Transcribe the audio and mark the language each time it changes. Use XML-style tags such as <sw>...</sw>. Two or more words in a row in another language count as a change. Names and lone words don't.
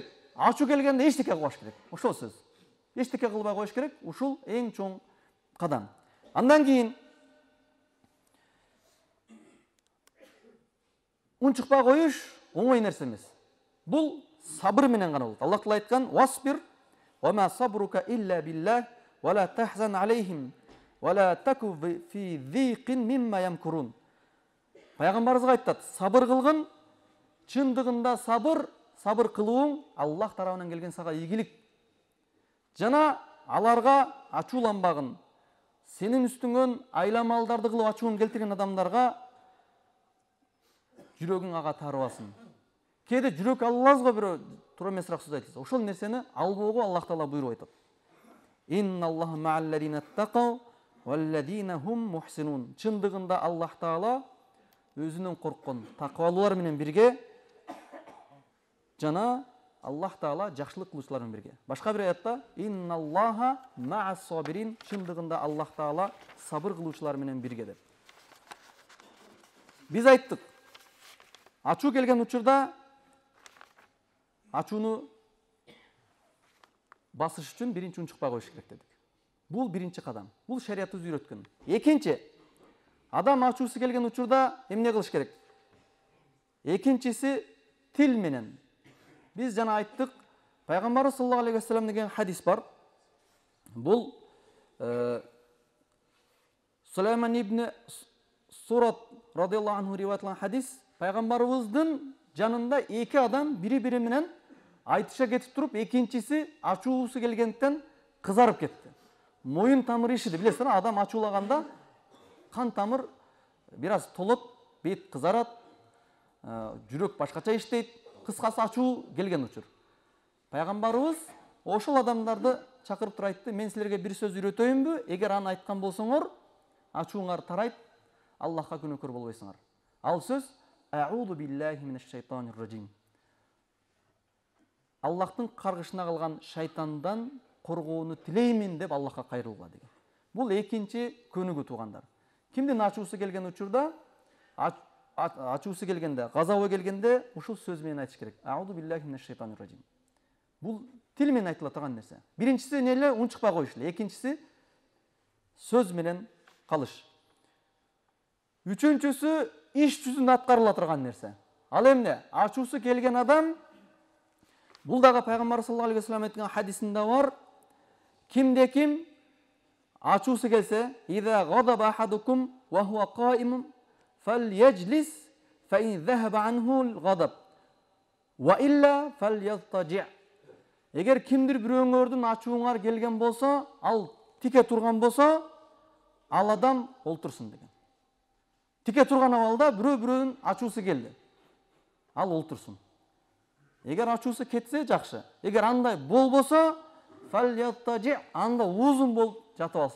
<ky>Ачуу келгенде эчтеке кылбаш керек. Ошол сөз. Эчтеке кылбай коюш керек. Ушул эң чоң кадам. Андан кийин унчукпай коюш оңой нерсе эмес. Бул сабыр менен гана болот. Аллах Таала айткан:</ky> <ar>"واصبر وما صبرك إلا بالله ولا تحزن عليهم ولا تك في ضيق مما يمكرون."</ar> <ky>Пайгамбарыбызга айтат: "Сабыр кылгын, чындыгында сабыр кылууң Аллах тарабынан келген сага ийгилик. Жана аларга ачууланбагын, сенин үстүңөн айламалдарды кылып ачуун келтирген адамдарга жүрөгүң ага тарыбасын." Кээде жүрөк алабыз го, бирөө туура эмесирээк сөз айтылса, ошол нерсени албоого Аллах Таала буйруп айтат.</ky> <ar>إن الله مع الذين اتقوا والذين هم محسنون.</ar> <ky>Чындыгында Аллах Таала өзүнөн корккон таквалуулар менен бирге, жана Аллах Таала жакшылык кылуучулар менен бирге. Башка бир аятта</ky> <ar>إن الله مع الصابرين.</ar> <ky>Чындыгында Аллах Таала сабыр кылуучулар менен бирге деп. Биз айттык, ачуу келген учурда ачууну басыш үчүн биринчи унчукпай коюш керек дедик. Бул биринчи кадам. Бул шариятыбыз үйрөткөн. Экинчи, адам ачуусу келген учурда эмне кылыш керек? Экинчиси тил менен. Биз жана айттык, Пайгамбарыбыз</ky> <ar>صلى الله عليه وسلم</ar> <ky>деген хадис бар. Бул Сулайман ибн Сурат</ky> <ar>رضي الله عنه</ar> <ky>риваятланган хадис. Пайгамбарыбыздын жанында эки адам бири-бири менен айтыша кетип туруп, экинчиси ачуусу келгенден кызарып кетти. Моюн тамыры ишиди. Билесиңер, адам ачуулаганда кан тамыр бир аз толот, бет кызарат, жүрөк башкача иштейт. Кыскасы ачуу келген учур. Пайгамбарыбыз ошол адамдарды чакырып туруп айтты: "Мен силерге бир сөз үйрөтөйүнбү? Эгер аны айткан болсоңор, ачууңар тарайт, Аллахка күнөөкөр болбойсуңар." Ал сөз:</ky> <ar>"أعوذ بالله من الشيطان الرجيم."</ar> <ky>Аллахтын каргышына калган шайтандан коргоону тилеймин деп Аллахка кайрылгыла деген. Бул экинчи көнүгүү туугандар. Кимдин ачуусу келген учурда, ачуусу келгенде, газабы келгенде ушул сөз менен айтыш керек.</ky> <ar>أعوذ بالله من الشيطان الرجيم.</ar> <ky>Бул тил менен айтыла турган нерсе. Биринчиси эле унчукпай коюш эле, экинчиси сөз менен калыш. Үчүнчүсү иш жүзүндө аткарыла турган нерсе. Ал эмне? Ачуусу келген адам, бул дагы Пайгамбар</ky> <ar>صلى الله عليه وسلم</ar> <ky>айткан хадисинде бар. Кимде-ким ачуусу келсе,</ky> <ar>"إذا غضب أحدكم وهو قائم فليجلس فإن ذهب عنه الغضب وإلا فليضطجع'."</ar> <ky>Эгер кимдир бирөөңөрдүн ачууңар келген болсо, ал тике турган болсо, ал адам олтурсун деген. тике турган абалда бирөө-бирөөнүн ачуусу келди. Ал олтурсун. Эгер ачуусу кетсе жакшы. Эгер андай болбосо, анда узун болуп жатып алсын.</ky>